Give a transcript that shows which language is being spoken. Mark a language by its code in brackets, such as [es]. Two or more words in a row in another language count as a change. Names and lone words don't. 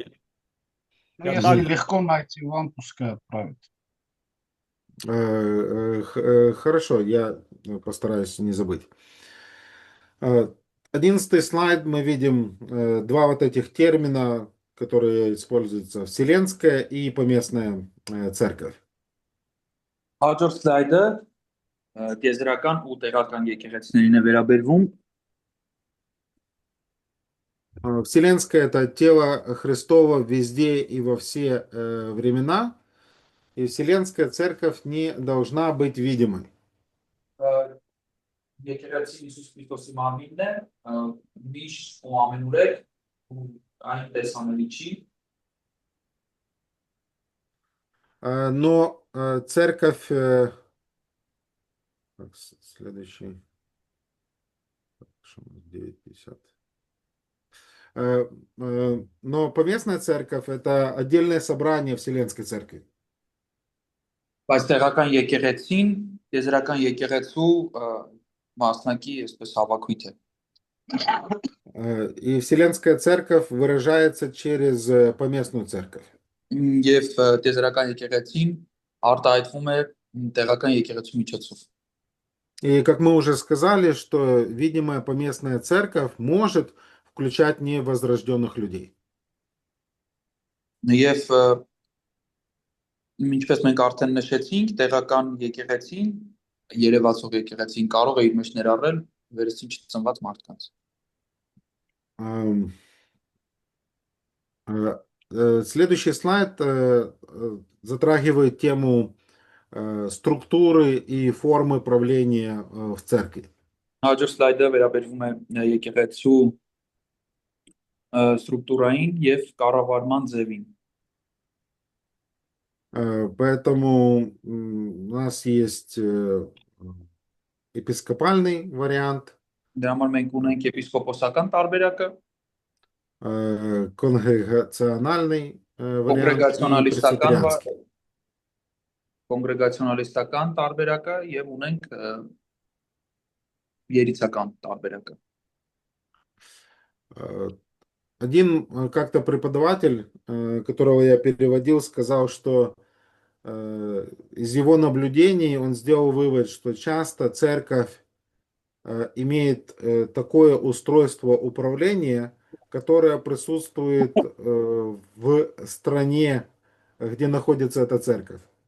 [ru] если легко найти вам, пускай отправят. Хорошо, я постараюсь не забыть. 11 слайд, мы видим два вот этих термина, которые используются: Вселенская и Поместная Церковь. [hy] Հաջորդ սլայդը տիեզերական ու տեղական եկեղեցիներին է վերաբերվում։ [ru] Вселенская — это тело Христово везде и во все времена, и Вселенская Церковь не должна быть видимой. [hy] Եկեղեցին Հիսուս Քրիստոսի մարմինն է, միշտ ու ամենուրեք ու այն տեսանելի չի։ [ru] Но Церковь... Так, следующий. 9:50. Но Поместная Церковь — это отдельное собрание Вселенской Церкви. [hy] Բայց տեղական եկեղեցին, տիեզերական եկեղեցու մասնակի այսպես հավաքույթ է։ [ru] И Вселенская Церковь выражается через Поместную Церковь. [hy] Եվ տիեզերական եկեղեցին արտահայտվում է տեղական եկեղեցու միջոցով։ [ru] И как мы уже сказали, что видимая Поместная Церковь может включать невозрожденных людей. [hy] Եվ ինչպես մենք արդեն նշեցինք, տեղական եկեղեցին, երևացող եկեղեցին կարող է իր մեջ ներառել վերստին չծնված մարդկանց։ [ru] Следующий слайд затрагивает тему структуры и формы правления в церкви. [hy] Հաջորդ սլայդը վերաբերվում է եկեղեցու ստրուկտուրային եւ կառավարման ձևին։ [ru] Поэтому у нас есть епископальный вариант, [hy] Դրա համար մենք ունենք եպիսկոպոսական տարբերակը, [ru] конгрегациональный вариант и пресвитерианский. [hy] կոնգրեգացիոնալիստական տարբերակը եւ ունենք երիցական տարբերակը։ [ru] Один как-то преподаватель, которого я переводил, сказал, что из его наблюдений он сделал вывод, что часто церковь имеет такое устройство управления, которое присутствует в стране, где находится эта церковь.